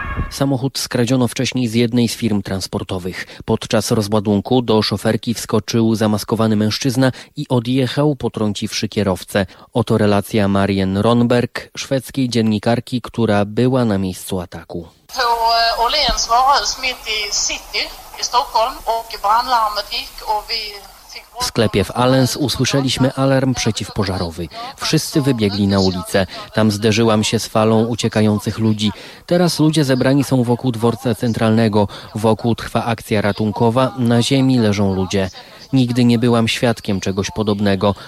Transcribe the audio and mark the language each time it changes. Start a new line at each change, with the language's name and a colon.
Polish: Samochód skradziono wcześniej z jednej z firm transportowych. Podczas rozładunku do szoferki wskoczył zamaskowany mężczyzna i odjechał, potrąciwszy kierowcę. Oto relacja Marian Ronberg, szwedzkiej dziennikarki, która była na miejscu ataku.
Swedish: På Åhléns varuhus mitt i city i Stockholm och brandlarmet gick och vi...
Polish: W sklepie w Allens usłyszeliśmy alarm przeciwpożarowy. Wszyscy wybiegli na ulicę. Tam zderzyłam się z falą uciekających ludzi. Teraz ludzie zebrani są wokół dworca centralnego. Wokół trwa akcja ratunkowa. Na ziemi leżą ludzie. Nigdy nie byłam świadkiem czegoś podobnego.